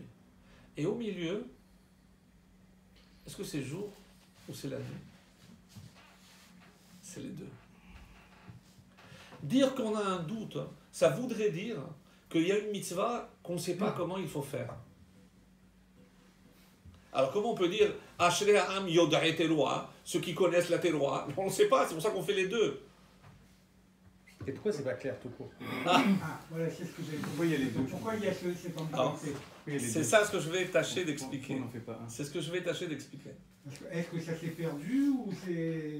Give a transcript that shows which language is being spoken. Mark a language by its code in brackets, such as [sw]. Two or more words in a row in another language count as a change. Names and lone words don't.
[fr] Et au milieu, est-ce que c'est jour ou c'est la nuit? C'est les deux. Dire qu'on a un doute, ça voudrait dire qu'il y a une mitzvah qu'on ne sait pas comment il faut faire. Alors comment on peut dire [he] אשרי העם יודעי תרועה, [fr] ceux qui connaissent la teroa? On ne sait pas, c'est pour ça qu'on fait les deux. Et pourquoi c'est pas clair tout court? Ah, voilà, c'est ce que j'ai dit. Pourquoi il y a les deux? Pourquoi il y a cette ambiguïté? C'est ça ce que je vais tâcher d'expliquer. On n'en fait pas un. C'est ce que je vais tâcher d'expliquer. Est-ce que ça s'est perdu ou c'est...